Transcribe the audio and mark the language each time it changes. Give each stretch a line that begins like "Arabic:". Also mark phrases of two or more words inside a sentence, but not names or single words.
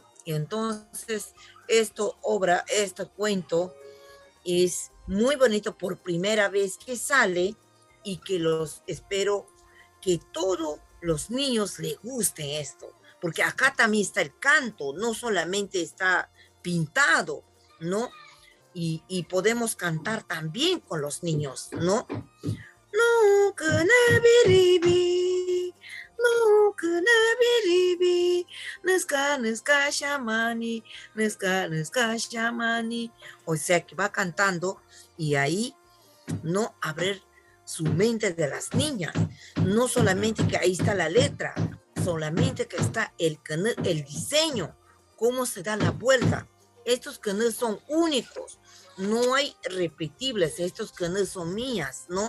Spanish: Y entonces este cuento es muy bonito por primera vez que sale y que espero que todos los niños les guste esto, porque acá también está el canto, no solamente está pintado, ¿no? Y podemos cantar también con los niños, ¿no? No, que
Shipibo-Conibo: nebiribi,
Spanish: no, que
Shipibo-Conibo: nebiribi, nesca shamani, nesca shamani.
Spanish: O sea que va cantando y ahí no abrir su mente de las niñas. No solamente que ahí está la letra, solamente que está el diseño, cómo se da la vuelta. Estos canales son únicos, no hay repetibles, estos canales son mías, ¿no?